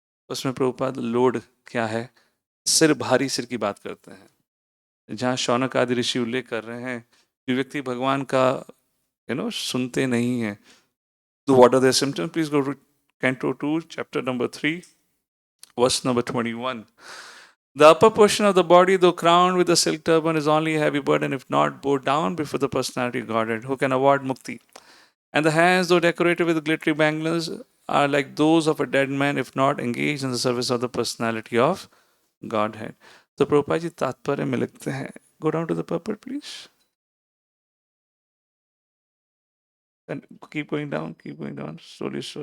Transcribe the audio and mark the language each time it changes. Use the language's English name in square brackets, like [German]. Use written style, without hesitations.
[Hindi] उसमें प्रभुपाद लोड क्या है, सिर, भारी सिर की बात करते हैं। जहाँ शौनक आदि ऋषि उल्लेख कर रहे हैं कि व्यक्ति भगवान का सुनते नहीं है, तो [English] What are the symptoms? Please go to canto 2 chapter number 3 verse number 21. The upper portion of the body, though crowned with a silk turban, is only a heavy burden if not bowed down before the personality of Godhead, who can award mukti. And the hands, though decorated with glittery bangles, are like those of a dead man if not engaged in the service of the personality of Godhead. [Hindi] तो प्रभुपा जी तात्पर्य में लिखते हैं, [English] go down to the purport please. And keep going down, slowly.